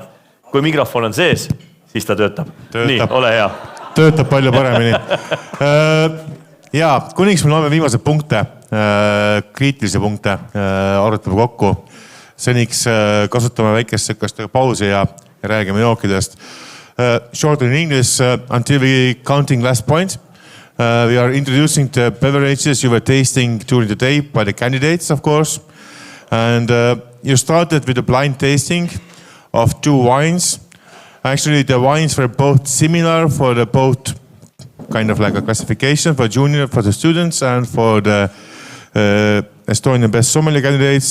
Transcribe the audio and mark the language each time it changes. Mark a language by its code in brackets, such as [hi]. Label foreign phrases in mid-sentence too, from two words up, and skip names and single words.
[et] Kui mikrofon on sees, siis ta töötab. Nii, ole hea. Töötab palju paremini. Ja, kuniks me loeme viimased punkte, kriitilisi punkte, arutame kokku. Seniks kasutame väikest pausi ja räägime jookidest. [en] Short in English, until we counting last point, we are introducing the beverages you were tasting during the day by the candidates, of course. And you started with a blind tasting of 2 wines. Actually, the wines were both similar for the both kind of like a classification for junior, for the students, and for the Estonian best sommelier candidates.